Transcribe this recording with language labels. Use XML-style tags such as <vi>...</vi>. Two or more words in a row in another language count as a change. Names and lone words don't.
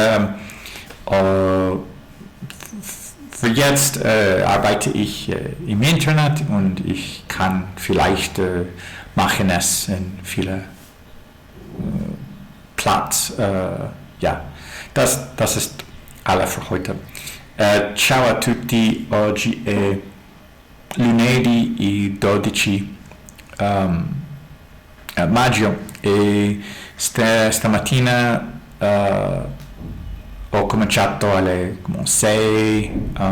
<de>Für jetzt arbeite ich im Internet und ich kann vielleicht machen es in viele Platz. Ja, das ist alle für heute.</de> <it>Ciao a tutti, oggi è lunedì il 12 maggio e stamattina ho cominciato alle 6</it>